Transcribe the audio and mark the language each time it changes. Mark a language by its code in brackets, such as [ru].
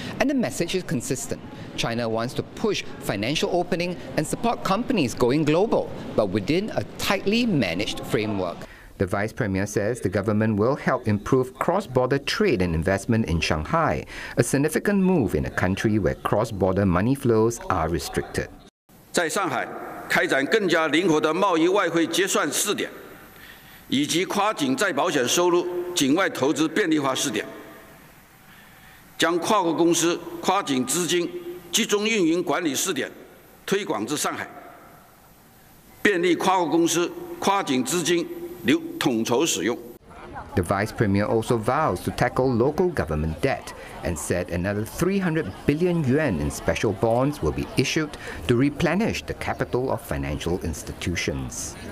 [en] And the message is consistent. China wants to push financial opening and support companies going global, but within a tightly managed framework. The Vice Premier says the government will help improve cross-border trade and investment in Shanghai, a significant move in a country where cross-border money flows are restricted. In Shanghai, [zh] 开展更加灵活的贸易外汇结算试点，以及跨境再保险收入境外投资便利化试点，将跨国公司跨境资金集中运营管理试点推广至上海，便利跨国公司跨境资金流统筹使用。 [en] The Vice Premier also vows to tackle local government debt and said another 300 billion yuan in special bonds will be issued to replenish the capital of financial institutions.